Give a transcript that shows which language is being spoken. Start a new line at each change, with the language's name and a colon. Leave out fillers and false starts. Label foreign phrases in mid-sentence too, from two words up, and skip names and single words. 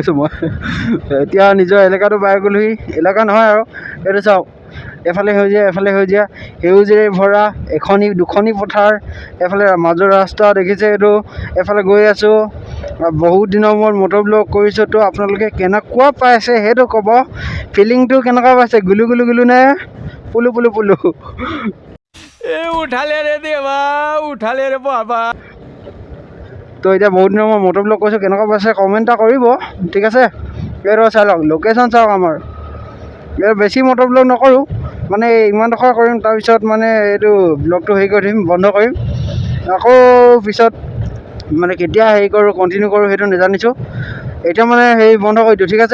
Assamese: গৈছোঁ মই এতিয়া নিজৰ এলেকাটো পাই গ'লোহি এলেকা নহয় আৰু এইটো চাওক এফালে সেউজীয়া সেউজীৰে ভৰা দুখনি পথাৰ এফালে মাজৰ ৰাস্তা দেখিছে এইটো এফালে গৈ আছোঁ বহুত দিনৰ মূৰত
English: motor vlog
Assamese: কৰিছোঁ তো আপোনালোকে কেনেকুৱা পাইছে সেইটো ক'ব ফিলিংটো কেনেকুৱা পাইছে গুলু নে পুলু
Hindi: उठाले रे देवा उठाले रे बाबा
Assamese: তো এতিয়া বহুত দিনৰ মই
English: motor vlog
Assamese: কৰিছোঁ কেনেকুৱা পাইছে কমেণ্ট এটা কৰিব ঠিক আছে এইটো চাই লওক লোকেশ্যন চাওক আমাৰ এইটো বেছি
English: motor vlog
Assamese: নকৰোঁ মানে ইমানডোখৰ কৰিম তাৰপিছত মানে এইটো ব্লগটো হেৰি কৰি দিম বন্ধ কৰিম আকৌ পিছত মানে কেতিয়া হেৰি কৰোঁ কণ্টিনিউ কৰোঁ সেইটো নাজানিছোঁ এতিয়া মানে হেৰি বন্ধ কৰি দিওঁ ঠিক